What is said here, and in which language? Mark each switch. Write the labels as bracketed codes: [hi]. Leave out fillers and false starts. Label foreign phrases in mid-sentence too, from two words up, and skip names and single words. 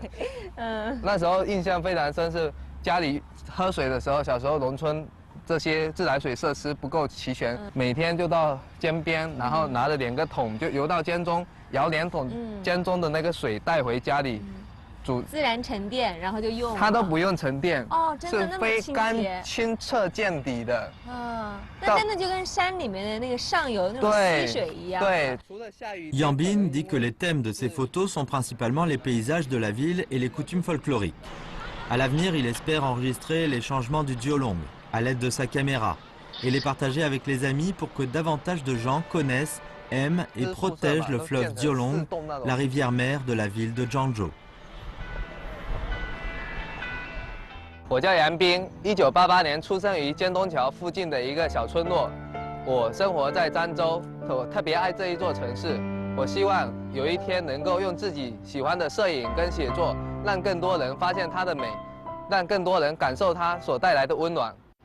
[zh] 那时候印象非常深，是家里喝水的时候，小时候农村这些自来水设施不够齐全，每天就到江边，然后拿着2个桶就游到江中，舀2桶江中的那个水带回家里。自然沉淀，然后就用。它都不用沉淀哦，真的那么清洁，清澈见底的。那真的就跟山里面的那个上游那种溪水一样。对。 [fr] Yang Bin dit que les thèmes de ses photos sont principalement les paysages de la ville et les coutumes folkloriques. À l'avenir, il espère enregistrer les changements du Diolong à l'aide de sa caméra et les partager avec les amis pour que davantage de gens connaissent, aiment et protègent le fleuve Diolong, la rivière mère de la ville de Zhangzhou. [zh] 我叫杨斌，1988年出生于尖东桥附近的一个小村落。我生活在漳州，我特别爱这一座城市。我希望有一天能够用自己喜欢的摄影跟写作，让更多人发现它的美，让更多人感受它所带来的温暖。